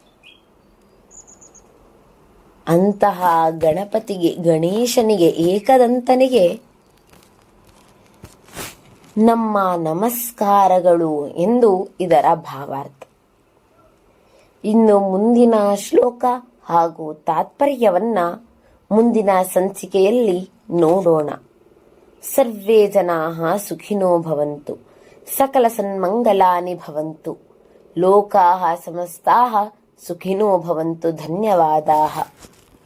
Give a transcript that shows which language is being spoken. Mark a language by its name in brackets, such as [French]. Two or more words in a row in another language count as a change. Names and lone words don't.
[Kannada] ಅಂತಹ ಗಣಪತಿಗೆ, ಗಣೇಶನಿಗೆ, ಏಕದಂತನಿಗೆ ನಮ್ಮ ನಮಸ್ಕಾರಗಳು ಎಂದು ಇದರ ಭಾವಾರ್ಥ. ಇನ್ನು ಮುಂದಿನ ಶ್ಲೋಕ ಹಾಗೂ ತಾತ್ಪರ್ಯವನ್ನ ಮುಂದಿನ ಸಂಚಿಕೆಯಲ್ಲಿ ನೋಡೋಣ. [Sanskrit] ಸರ್ವೇ ಜನಾಃ ಸುಖಿನೋ ಭವಂತು, ಸಕಲ ಸನ್ಮಂಗಲಾನಿ ಭವಂತು, ಲೋಕಾಃ ಸಮಸ್ತಾಃ ಸುಖಿನೋ ಭವಂತು. ಧನ್ಯವಾದಾಃ.